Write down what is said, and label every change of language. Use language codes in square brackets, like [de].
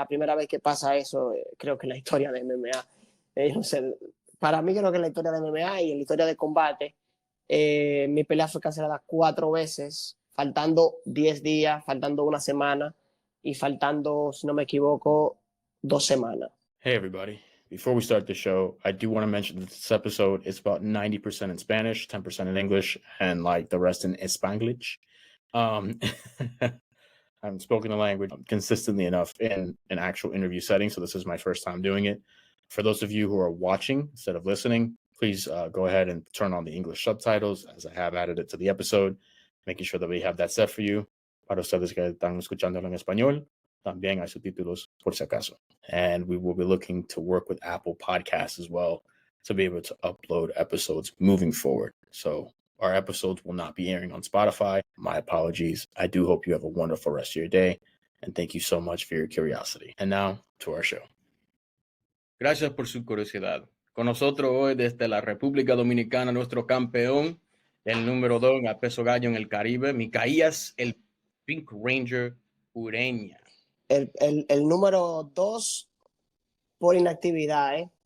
[es] La primera vez que pasa eso, creo que en la historia de MMA. No sé, para mí creo que en la historia de MMA y en la historia de combate, mi pelea fue cancelada 4 veces, faltando 10 días, faltando una semana y faltando, si no me equivoco, 2 semanas. [en] Hey, everybody. Before we start the show, I do want to mention that this episode is about 90% in Spanish, 10% in English, and like the rest in Spanglish. Um, I haven't spoken the language consistently enough in an actual interview setting, so this is my first time doing it. For those of you who are watching instead of listening, please go ahead and turn on the English subtitles, as I have added it to the episode, making sure that we have that set for you. [es] Para ustedes que están escuchándolo en español, también hay subtítulos por si acaso. [en] And we will be looking to work with Apple Podcasts as well to be able to upload episodes moving forward. So our episodes will not be airing on Spotify. My apologies. I do hope you have a wonderful rest of your day. And thank you so much for your curiosity. And now to our show. [es] Gracias por su curiosidad. Con nosotros hoy desde la República Dominicana, nuestro campeón, el número 2 en el peso gallo en el Caribe, Micaías, el Pink Ranger Ureña. El número 2 por inactividad, ¿eh?